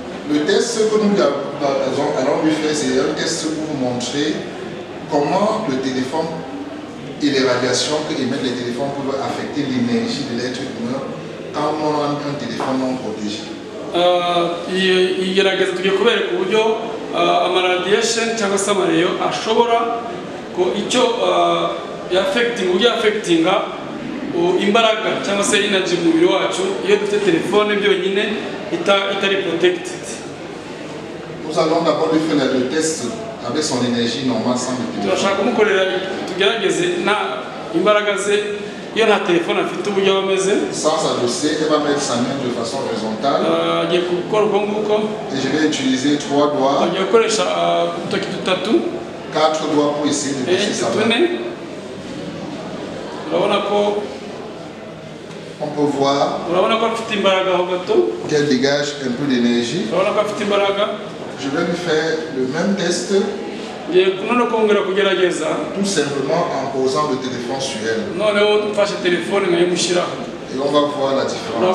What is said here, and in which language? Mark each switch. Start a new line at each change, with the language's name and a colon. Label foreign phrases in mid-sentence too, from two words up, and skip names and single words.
French: Le test que nous allons lui faire, c'est un test pour vous montrer comment le téléphone et les radiations que émettent les téléphones peuvent affecter l'énergie de l'être humain quand on a un téléphone non protégé.
Kinyarwanda: igerageza tugiye kubereka uburyo amaradiation cyangwa se amareyo ashobora ko icyo affectinga imbaraga cyangwa se energy mu mubiri wacu iyo dufite telefone byonyine itari protected.
French: Nous allons d'abord lui faire le test avec son énergie normale sans le téléphone.
Kinyarwanda: Turashaka kumukorera tugerageze na imbaraga ze iyo nta telefone afite uburyo bameze.
French: Sans s'adosser, elle va mettre sa main de façon horizontale.
Kinyarwanda: Agiye gukora uko nguko.
French: Et je vais utiliser 3 doigts.
Kinyarwanda: Agiye gukoresha udutoki dutatu.
French: 4 doigts pour essayer de toucher sa main.
Kinyarwanda: Urabona ko
French: on peut voir qu'elle dégage un peu d'énergie. Je vais lui faire le même test. Tout simplement en posant le téléphone sur elle. Et on va voir la différence.